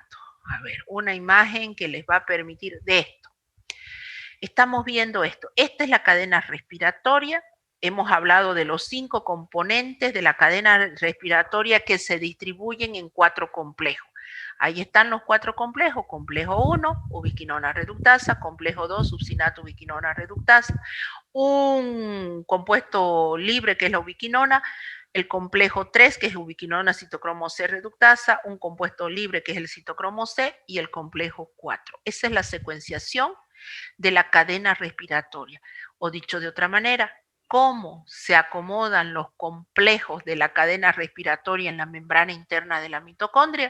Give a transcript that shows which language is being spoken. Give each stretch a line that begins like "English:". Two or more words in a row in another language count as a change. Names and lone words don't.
Spanish: A ver, una imagen que les va a permitir de esto. Estamos viendo esto. Esta es la cadena respiratoria. Hemos hablado de los 5 componentes de la cadena respiratoria que se distribuyen en 4 complejos. Ahí están los 4 complejos. Complejo 1, ubiquinona reductasa. Complejo 2, succinato ubiquinona reductasa. Un compuesto libre que es la ubiquinona. El complejo 3, que es ubiquinona citocromo C reductasa. Un compuesto libre que es el citocromo C. Y el complejo 4. Esa es la secuenciación de la cadena respiratoria. O dicho de otra manera, cómo se acomodan los complejos de la cadena respiratoria en la membrana interna de la mitocondria.